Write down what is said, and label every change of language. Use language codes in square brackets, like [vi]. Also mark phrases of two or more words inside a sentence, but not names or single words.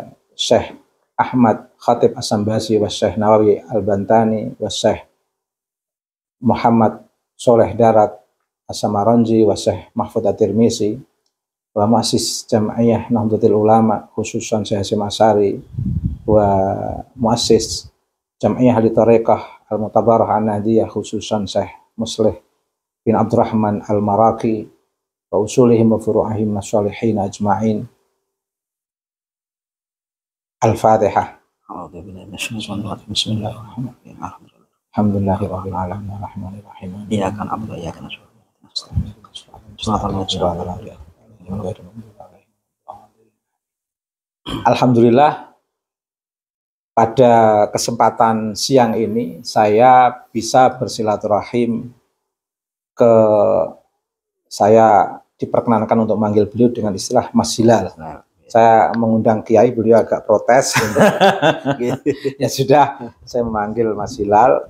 [ar] شيخ أحمد خطيب السمباسي وشيخ نووي البنتني وشيخ محمد صالح دارات السمارانجي وشيخ محفوظ الترمسي ومؤسس جمعية نهضة العلماء خصوصا شيخ هاشم أشعري ومؤسس جمعية أهل الطريقة المعتبرة النهضية خصوصا شيخ مصلح بن عبد الرحمن المراكي وأصولهم وفروعهم الصالحين أجمعين. Al-Fatihah. Bismillahirrahmanirrahim. الحمد لله رب العالمين الرحمن الرحيم. إياك نعبد وإياك نستعين. [id] Alhamdulillah, pada kesempatan siang ini saya bisa bersilaturahim saya diperkenankan untuk manggil beliau dengan istilah Mas Hilal. Saya mengundang Kiai, beliau agak protes. Ya sudah, saya memanggil Mas Hilal.